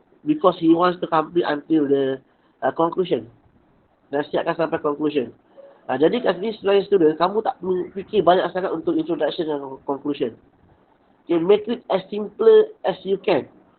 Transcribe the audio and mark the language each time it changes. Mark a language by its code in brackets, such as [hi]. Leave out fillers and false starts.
[en] because he wants to complete until the conclusion. [ms] Nasihatkan sampai conclusion. Jadi kat sini sebagai student, kamu tak fikir banyak sangat untuk introduction dan conclusion. [en] Okay, make it as simple as you can.